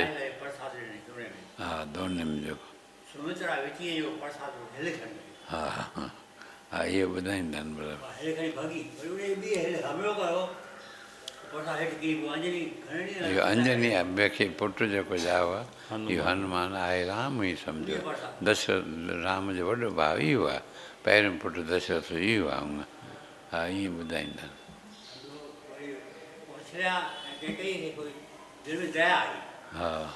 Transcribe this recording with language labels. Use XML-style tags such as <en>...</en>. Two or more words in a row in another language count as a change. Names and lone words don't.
<sd>हा, दोने में जेको हा हा हा, इहो ॿुधाईंदा आहिनि बराबरि। इहो अंजनी खे पुटु जेको ॼाओ आहे, इहो हनुमान आहे राम ई सम्झो। दशरथ राम जो वॾो भाउ ई हुआ, पहिरियों पुटु दशरथ ई हुआ। हा, ईअं ॿुधाईंदा आहिनि। हा</sd>